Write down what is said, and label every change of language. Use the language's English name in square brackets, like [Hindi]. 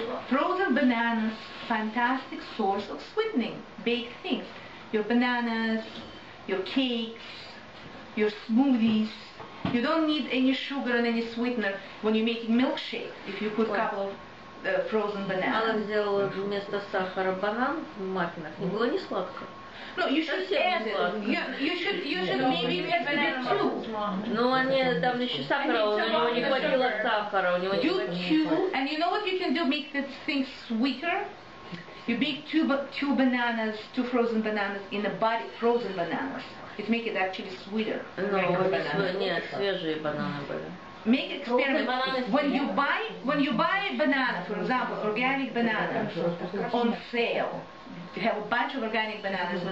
[English] Frozen bananas, fantastic source of sweetening baked things. Your bananas, your cakes, your smoothies. You don't need any sugar and any sweetener when you're making milkshake. If you put a couple of frozen banana. [Russian] Она взяла вместо сахара банан в маффинах. Не было не сладко. [English] No, you should add it. You should maybe add it too. [Russian] Но они там еще сахара, у него не хватило сахара, у него не [English] Do [Russian] хватило. [English] two, and you know what you can do? Make this thing sweeter. You bake two bananas, two frozen bananas in a body, frozen bananas. It make it actually sweeter. [Russian] Нет, свежие бананы были. [English] Make experiment. When you buy a banana, for example, organic banana on sale, you have a bunch of organic bananas.